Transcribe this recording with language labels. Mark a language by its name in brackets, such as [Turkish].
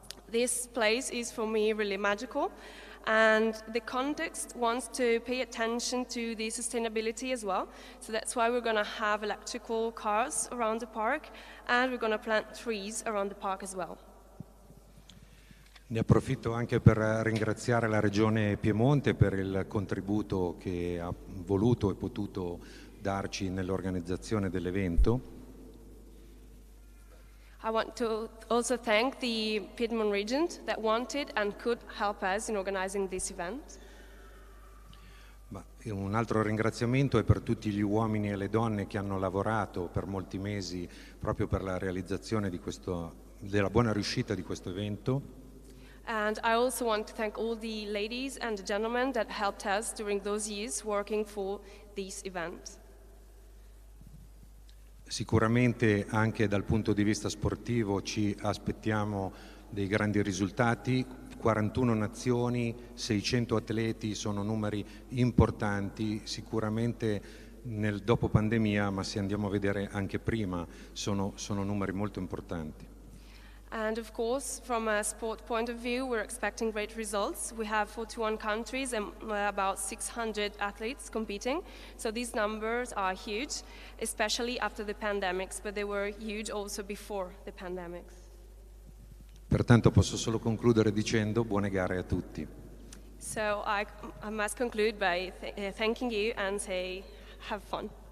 [English] This place is for me really magical, and the context wants to pay attention to the sustainability as well, so that's why we're going to have electrical cars around the park, and we're going to plant trees around the park as well. [Italian] Ne approfitto anche per ringraziare la Regione Piemonte per il contributo che ha voluto e potuto darci nell'organizzazione dell'evento. [English] I want to also thank the Piedmont region that wanted and could help us in organizing this event. [Italian] Ma un altro ringraziamento è per tutti gli uomini e le donne che hanno lavorato per molti mesi proprio per la realizzazione della buona riuscita di questo evento. [English] And I also want to thank all the ladies and gentlemen that helped us during those years working for this event. [Italian] Sicuramente anche dal punto di vista sportivo ci aspettiamo dei grandi risultati. 41 nazioni, 600 atleti, sono numeri importanti, sicuramente nel dopo pandemia, ma se andiamo a vedere anche prima sono numeri molto importanti. [English] And of course, from a sport point of view, we're expecting great results. We have 41 countries and about 600 athletes competing. So these numbers are huge, especially after the pandemics, but they were huge also before the pandemics. [Italian] Pertanto posso solo concludere dicendo buone gare a tutti. [English] So I must conclude by thanking you and say, have fun.